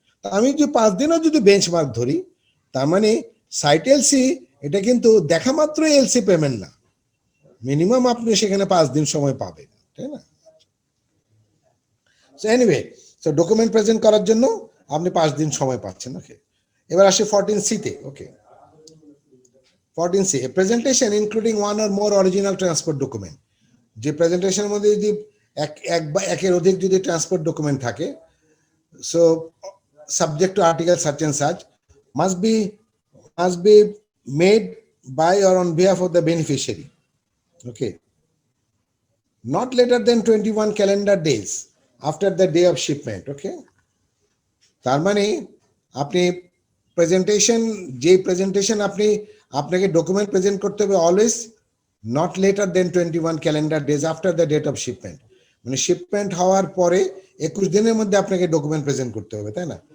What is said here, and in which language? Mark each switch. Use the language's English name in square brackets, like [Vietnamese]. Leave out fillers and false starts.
[Bangla] তা আমি যদি 5 দিনও যদি বেঞ্চমার্ক ধরি, তার মানে সাইট এলসি এটা কিন্তু দেখা মাত্র এলসি পেমেন্ট না, মিনিমাম আপনি সেখানে 5 দিন সময় পাবেন, তাই না? [English] So anyway, [Bangla] so document present করার জন্য আপনি 5 দিন সময় পাচ্ছেন। ওকে, এবার আসি 14C তে। [English] Okay, 14C, a presentation including one or more original transport document. [Bangla] যে প্রেজেন্টেশনের মধ্যে যদি এক বা একের অধিক যদি ট্রান্সপোর্ট ডকুমেন্ট থাকে, [English] So subject to article such and such must be made by or on behalf of the beneficiary. Okay, not later than 21 calendar days after the day of shipment. Okay, [Bangla] তার মানে আপনি presentation আপনাকে document present করতে হবে [English] Always not later than 21 calendar days after the date of shipment. [Bangla] মানে shipment হওয়ার পরে 21 দিনের মধ্যে আপনাকে ডকুমেন্ট প্রেজেন্ট করতে হবে, তাই না?